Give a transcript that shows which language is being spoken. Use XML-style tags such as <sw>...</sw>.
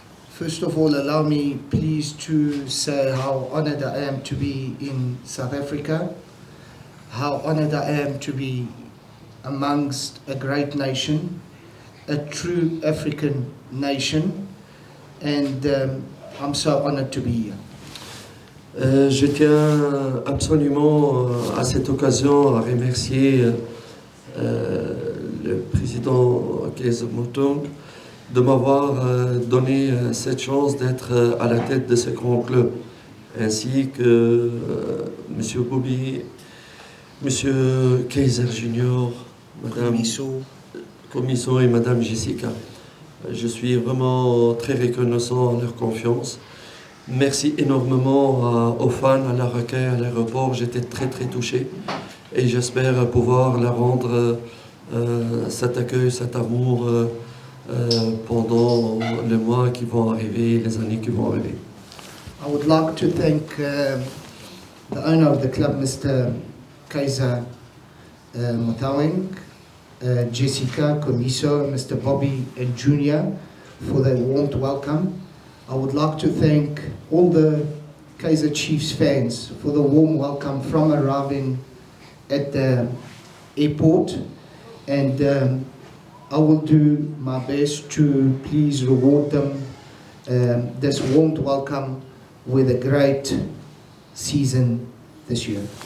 <en>First of all, allow me please to say how honored I am to be in South Africa, how honored I am to be amongst a great nation, a true African nation, and I'm so honored to be here.</en> <fr>Je tiens absolument à cette occasion à remercier le président Kaizer Motaung de m'avoir donné cette chance d'être à la tête de ce grand club, ainsi que M. Bobby, M. Kaizer Junior, Mme Commisso et Mme Jessica. Je suis vraiment très reconnaissant à leur confiance. Merci énormément aux fans, à leur accueil à l'aéroport. J'étais très touché et j'espère pouvoir leur rendre cet accueil, cet amour pendant les mois qui vont arriver, les années qui vont arriver.</fr> <en>I would like to thank the owner of the club, Mr. Kaizer Motaung, Jessica, Commisso, Mr. Bobby and Junior for their warm welcome. I would like to thank all the Kaizer Chiefs fans for the warm welcome from arriving at the airport, and I will do my best to please reward them this warm welcome with a great season this year.</en>